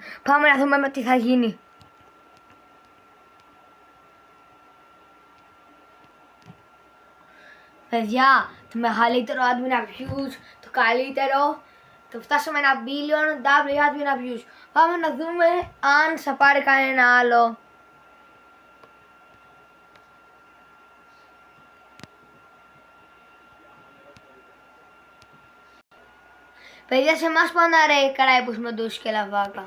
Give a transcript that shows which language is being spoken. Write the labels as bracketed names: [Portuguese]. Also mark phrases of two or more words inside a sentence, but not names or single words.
[Greek] Πάμε να δούμε τι θα γίνει. Παιδιά, το μεγαλύτερο [English] admin abuse, [Greek] το καλύτερο, το φτάσαμε 1 billion, [English] double admin abuse. [Greek] Πάμε να δούμε αν θα πάρει κανένα άλλο. Παιδιά, σε εμάς πάνε ρε κράιπους με ντους και λαβάκα.